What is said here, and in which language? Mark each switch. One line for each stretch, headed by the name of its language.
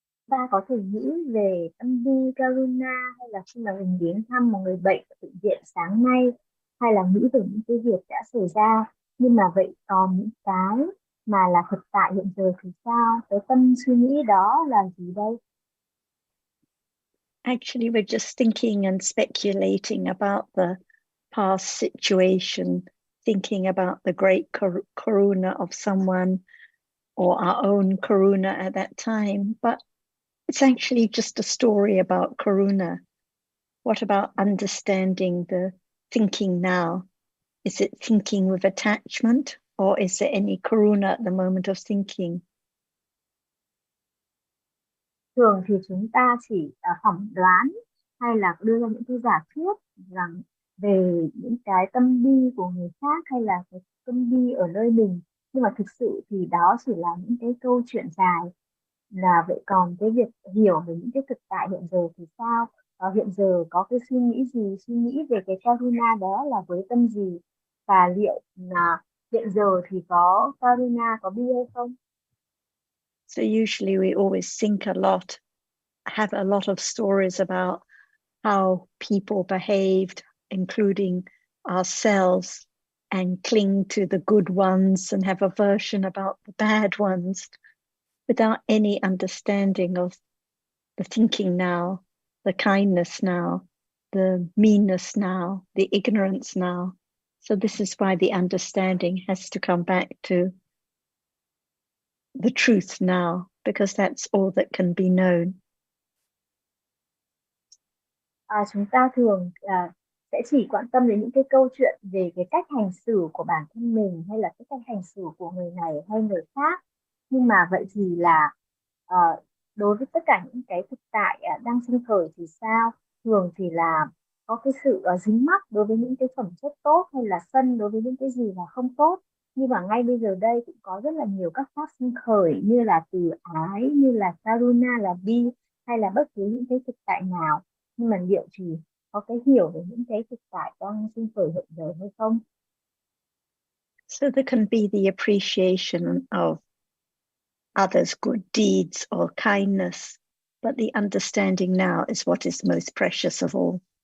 Vietnamese: Ta có thể nghĩ về tâm bi karuna, hay là khi mà mình đến thăm một người bệnh ở bệnh viện sáng nay, hay là nghĩ về những cái việc đã xảy ra. Nhưng mà vậy còn những cái mà là thực tại hiện giờ thì sao? Cái tâm suy nghĩ đó là gì đây?
English: Actually, we're just thinking and speculating about the past situation, thinking about the great karuna of someone or our own karuna at that time. But it's actually just a story about karuna. What about understanding the thinking now? Is it thinking with attachment, or is there any karuna at the moment of thinking?
Vietnamese: Thường thì chúng ta chỉ phỏng đoán hay là đưa ra những cái giả thuyết rằng về những cái tâm bi của người khác hay là cái tâm bi ở nơi mình, nhưng mà thực sự thì đó chỉ là những cái câu chuyện dài. Là vậy còn cái việc hiểu về những cái thực tại hiện giờ thì sao? Hiện giờ có cái suy nghĩ gì, suy nghĩ về cái karuna đó là với tâm gì, và liệu là hiện giờ thì có karuna, có bi hay không?
English: So usually we always think a lot, have a lot of stories about how people behaved, including ourselves, and cling to the good ones and have aversion about the bad ones, without any understanding of the thinking now, the kindness now, the meanness now, the ignorance now. So this is why the understanding has to come back to the truth now, because that's all that can be known.
Vietnamese: Chúng ta thường sẽ chỉ quan tâm đến những cái câu chuyện về cái cách hành xử của bản thân mình, hay là cái cách hành xử của người này hay người khác. Nhưng mà vậy thì là đối với tất cả những cái thực tại đang sinh khởi thì sao? Thường thì là có cái sự dính mắc đối với những cái phẩm chất tốt, hay là sân đối với những cái gì là không tốt. Nhưng mà ngay bây giờ đây cũng có rất là nhiều các pháp sinh khởi, như là từ ái, như là karuna, là bi, hay là bất cứ những cái thực tại nào. Nhưng mà liệu chỉ có cái hiểu về những cái thực tại đang sinh khởi hiện giờ hay không?
English: So there can be the appreciation of others' good deeds or kindness, but the understanding now is what is most precious of all.